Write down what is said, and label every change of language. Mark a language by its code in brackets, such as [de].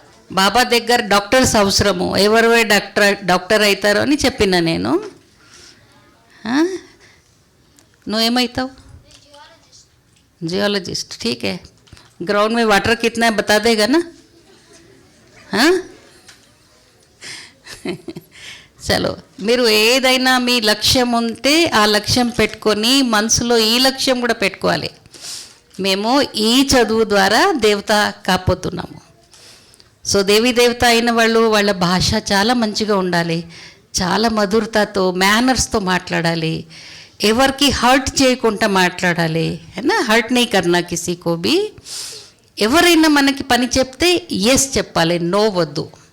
[te] బాబా దగ్గర డాక్టర్స్ అవసరము. ఎవరు డాక్టర్ అవుతారో అని చెప్పిన నేను. నువ్వేమవుతావు? [hi] जियोलॉजिस्ट, ठीक है। ग्राउंड में वाटर कितना है बता देगा ना? [te] हाँ చలో, మీరు ఏదైనా మీ లక్ష్యం ఉంటే ఆ లక్ష్యం పెట్టుకొని మనసులో ఈ లక్ష్యం కూడా పెట్టుకోవాలి. మేము ఈ చదువు ద్వారా దేవత కాపోతున్నాము. సో దేవీ దేవత అయిన వాళ్ళు వాళ్ళ భాష చాలా మంచిగా ఉండాలి, చాలా మధురతతో మేనర్స్తో మాట్లాడాలి, ఎవరికి హర్ట్ చేయకుండా మాట్లాడాలి. అయినా హర్ట్ [hi] नहीं करना किसी को भी. [te] ఎవరైనా మనకి పని చెప్తే ఎస్ చెప్పాలి, నో వద్దు.